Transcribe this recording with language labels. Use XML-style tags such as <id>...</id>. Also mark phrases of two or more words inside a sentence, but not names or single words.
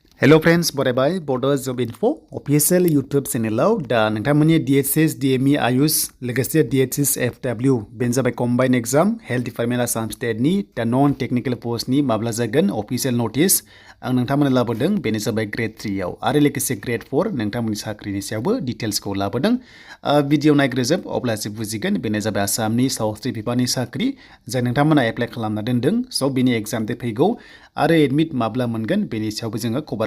<en>Hello friends, बरायबाय Bodo Job Info official YouTube channel</en> <brx>दा नोंथांमोननि</brx> <en>DHS DME AYUS लोगोसे DHS FW</en> <brx>बेनो जाबाय</brx> <en>combined exam Health Department Assam State</en> <brx>नि दा</brx> <en>non technical post</en> <brx>नि माब्ला जागोन</brx> <en>official notice</en> <brx>आं नोंथांमोननो लाबोदों बेनो जाबाय grade 3 आव आरो लोगोसे grade 4 नोंथांमोननि साख्रिनि सायावबो डिटेल्स खौ लाबोदों भिडिअ नायग्रोजोब अब्लासो बुजिगोन बेनो जाबाय आसामनि सावस्रि बिफाननि साख्रि जाय नोंथांमोना एप्लाइ खालामना दोनदों सो बेनि एग्जाम दे फैगौ आरो एडमिट माब्ला मोनगोन बेनि सायावबो जोङो कभार</brx>